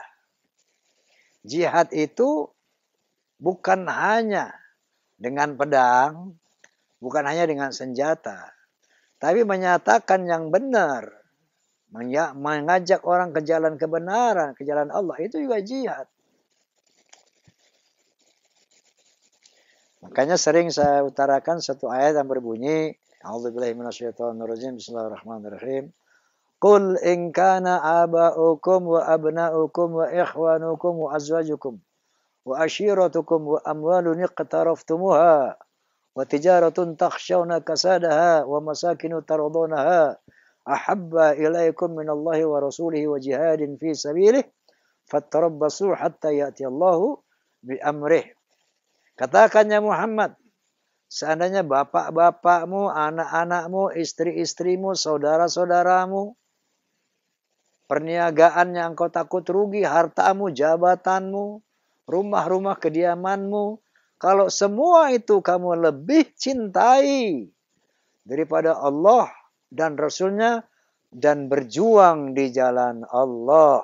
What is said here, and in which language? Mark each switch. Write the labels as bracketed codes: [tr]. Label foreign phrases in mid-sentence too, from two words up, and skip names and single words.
[id] Jihad itu bukan hanya dengan pedang, bukan hanya dengan senjata, tapi menyatakan yang benar, mengajak orang ke jalan kebenaran, ke jalan Allah, itu juga jihad. Makanya sering saya utarakan satu ayat yang berbunyi, [ar] أعوذ بالله من الشيطان الرجيم بسم الله الرحمن الرحيم. قل إن كان آباؤكم وأبناؤكم وإخوانكم وأزواجكم وعشيرتكم وأموال اقترفتموها وتجارة تخشون كسادها ومساكن ترضونها أحب إليكم من الله ورسوله وجهاد في سبيله فتربصوا حتى يأتي الله بأمره. [id] Katakannya Muhammad, seandainya bapak-bapakmu, anak-anakmu, istri-istrimu, saudara-saudaramu, perniagaan yang engkau takut rugi, hartamu, jabatanmu, rumah-rumah kediamanmu, kalau semua itu kamu lebih cintai daripada Allah dan Rasulnya dan berjuang di jalan Allah.